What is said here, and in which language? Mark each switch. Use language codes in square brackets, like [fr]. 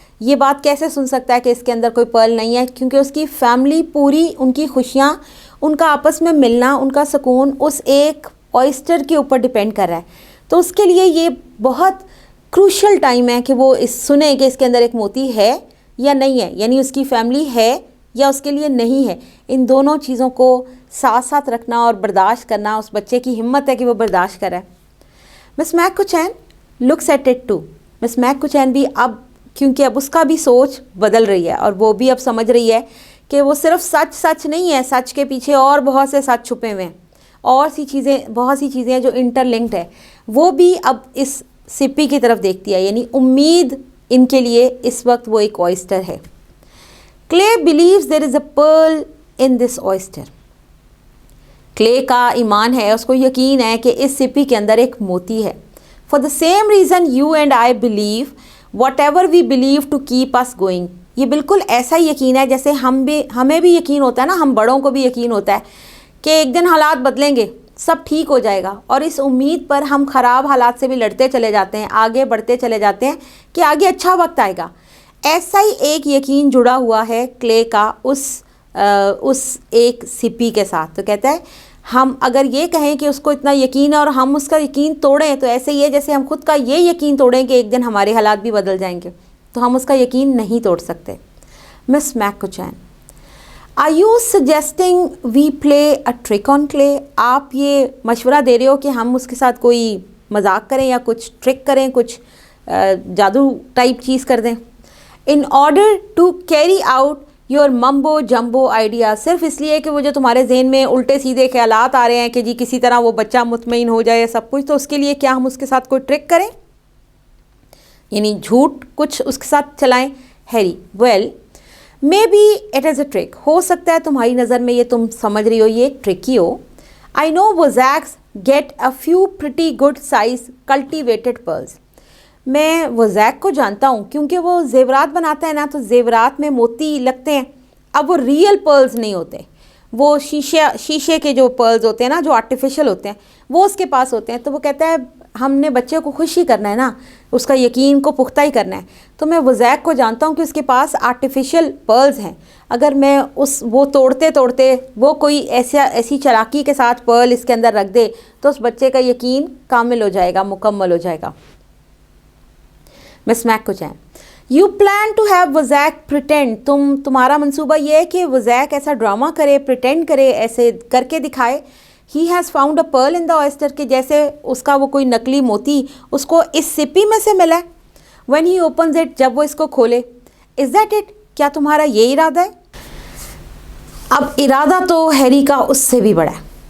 [ur] یہ بات کیسے سن سکتا ہے کہ اس کے اندر کوئی پرل نہیں ہے؟ کیونکہ اس کی فیملی پوری، ان کی خوشیاں، ان کا آپس میں ملنا، ان کا سکون اس ایک اوئسٹر کے اوپر ڈیپینڈ کر رہا ہے. تو اس کے لیے یہ بہت کروشل ٹائم ہے کہ وہ سنیں کہ اس کے اندر ایک موتی ہے یا نہیں ہے، یعنی اس کی فیملی ہے یا اس کے لیے نہیں ہے. ان دونوں چیزوں کو ساتھ ساتھ رکھنا اور برداشت کرنا اس بچے کی ہمت ہے کہ وہ برداشت کرے. [en] Miss McCutcheon looks at it too. [ur] Miss make Cochin بھی اب، کیونکہ اب اس کا بھی سوچ بدل رہی ہے اور وہ بھی اب سمجھ رہی ہے کہ وہ صرف سچ سچ نہیں ہے، سچ کے پیچھے اور بہت سے سچ چھپے ہوئے ہیں، اور بہت سی چیزیں جو انٹر لنکڈ ہے. وہ بھی اب اس سپی کی طرف دیکھتی ہے، یعنی امید ان کے لیے اس وقت وہ ایک اوئسٹر ہے. [en] Clay believes there is a pearl in this oyster. [ur] کلے کا ایمان ہے، اس کو یقین ہے کہ اس سپی کے اندر ایک موتی ہے. [en] For the same reason you and I believe whatever we believe to keep us going. [ur] یہ بالکل ایسا ہی یقین ہے جیسے ہمیں بھی یقین ہوتا ہے نا، ہم بڑوں کو بھی یقین ہوتا ہے کہ ایک دن حالات بدلیں گے، سب ٹھیک ہو جائے گا، اور اس امید پر ہم خراب حالات سے بھی لڑتے چلے جاتے ہیں، آگے بڑھتے چلے جاتے ہیں کہ آگے اچھا وقت آئے گا. ایسا ہی ایک یقین جڑا ہوا ہے کلے کا اس ایک سپی کے ساتھ. تو کہتا ہے ہم اگر یہ کہیں کہ اس کو اتنا یقین ہے اور ہم اس کا یقین توڑیں، تو ایسے ہی ہے جیسے ہم خود کا یہ یقین توڑیں کہ ایک دن ہمارے حالات بھی بدل جائیں گے، تو ہم اس کا یقین نہیں توڑ سکتے. [en] Miss McCutcheon are you suggesting we play a trick on Clay. [ur] آپ یہ مشورہ دے رہے ہو کہ ہم اس کے ساتھ کوئی مذاق کریں یا کچھ ٹرک کریں، کچھ جادو ٹائپ چیز کر دیں. [en] In order to carry out your mumbo jumbo idea. [ur] صرف اس لیے کہ وہ جو تمہارے ذہن میں الٹے سیدھے خیالات آ رہے ہیں کہ جی کسی طرح وہ بچہ مطمئن ہو جائے سب کچھ، تو اس کے لیے کیا ہم اس کے ساتھ کوئی ٹرک کریں، یعنی جھوٹ کچھ اس کے ساتھ چلائیں. [en] Harry well maybe it is a trick. [ur] ہو سکتا ہے تمہاری نظر میں یہ تم سمجھ رہی ہو یہ ایک truck he ہو. [en] I know Vizek's get a few pretty good size cultivated pearls. [ur] میں وزیک کو جانتا ہوں کیونکہ وہ زیورات بناتا ہے نا، تو زیورات میں موتی لگتے ہیں. اب وہ ریئل پرلز نہیں ہوتے، وہ شیشے کے جو پرلز ہوتے ہیں نا، جو آرٹیفیشل ہوتے ہیں، وہ اس کے پاس ہوتے ہیں. تو وہ کہتا ہے ہم نے بچے کو خوش ہی کرنا ہے نا، اس کا یقین کو پختہ ہی کرنا ہے. تو میں وزیک کو جانتا ہوں کہ اس کے پاس آرٹیفیشل پرلز ہیں. اگر میں وہ توڑتے وہ کوئی ایسی چالاکی کے ساتھ پرل اس کے اندر رکھ دے تو اس بچے کا یقین کامل ہو جائے گا، مکمل ہو جائے گا. [en] Miss McCutcheon you plan to have Vizek pretend. [ur] تمہارا منصوبہ یہ ہے کہ وزیک ایسا ڈرامہ کرے، پریٹینڈ کرے، ایسے کر کے دکھائے. [en] he has found a pearl in the oyster, [ur] کہ جیسے اس کا وہ کوئی نقلی موتی اس کو اس سپی میں سے ملا ہے. [en] when he opens it, [ur] جب وہ اس کو کھولے. [en] Is that it? [ur] کیا تمہارا یہ ارادہ ہے؟ اب ارادہ تو ہیری کا اس سے بھی بڑا ہے.